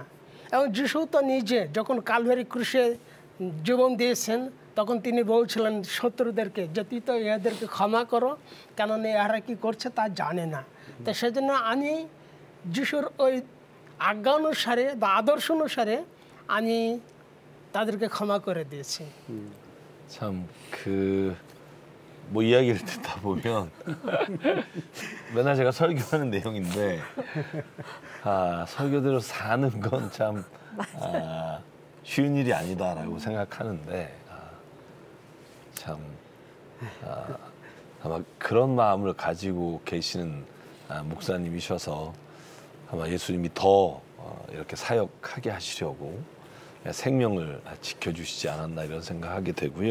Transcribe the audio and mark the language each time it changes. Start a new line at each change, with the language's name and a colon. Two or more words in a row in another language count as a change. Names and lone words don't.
Bangla: এবং যিশু তো নিজে যখন কালভারি ক্রুশে জীবন দিয়েছেন তখন তিনি বলছিলেন শত্রুদেরকে যে তুই তো এদেরকে ক্ষমা করো, কেননা এরা কী করছে তা জানে না। তো সেজন্য আমি যিশুর ওই আজ্ঞা অনুসারে বা আদর্শ অনুসারে আমি তাদেরকে ক্ষমা করে দিয়েছি।
Korean: 참 뭐 이야기를 듣다 보면 맨날 제가 설교하는 내용인데 설교대로 사는 건 참 쉬운 일이 아니다라고 생각하는데 참 아마 그런 마음을 가지고 계시는 목사님이셔서 아마 예수님이 더 이렇게 사역하게 하시려고 생명을 지켜주시지 않았나 이런 생각하게 되고요.